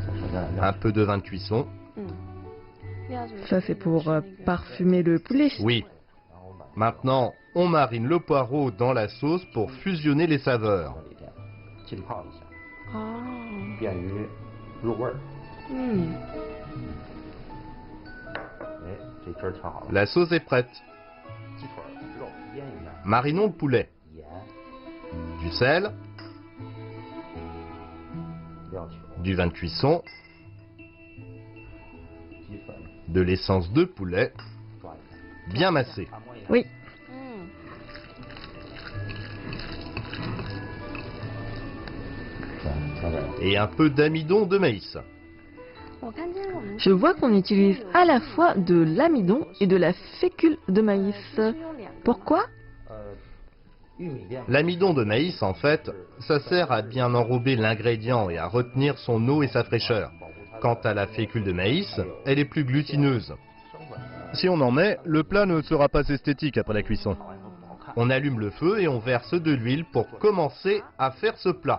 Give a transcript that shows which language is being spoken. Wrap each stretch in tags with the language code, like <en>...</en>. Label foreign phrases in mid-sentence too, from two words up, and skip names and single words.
<fr>Un peu de vin de cuisson. Ça, c'est pour parfumer le poulet. Oui. Maintenant, on marine le poireau dans la sauce pour fusionner les saveurs. Ah.</fr> <zh>便于入味儿。 Hmm. 哎，这汁儿调好了，</zh> <fr>La sauce est prête.</fr> <zh>鸡腿儿肉腌一下，</zh> <fr>Marinons le poulet.</fr> <zh>盐、</zh> <fr>Du sel,</fr> <zh>料酒、</zh> <fr>du vin de cuisson,</fr> <zh>鸡粉</zh> <fr>de l'essence de poulet,</fr> <zh>抓一下，</zh> <fr>bien massée.</fr> <zh>按摩一下。</zh> <fr>Oui. Et un peu d'amidon de maïs. Je vois qu'on utilise à la fois de l'amidon et de la fécule de maïs. Pourquoi?</fr> <zh>玉米淀粉</zh> <fr>L'amidon de maïs, en fait, ça sert à bien enrober l'ingrédient et à retenir son eau et sa fraîcheur. Quant à la fécule de maïs, elle est plus glutineuse. Si on en met, le plat ne sera pas esthétique après la cuisson. On allume le feu et on verse de l'huile pour commencer à faire ce plat.</fr>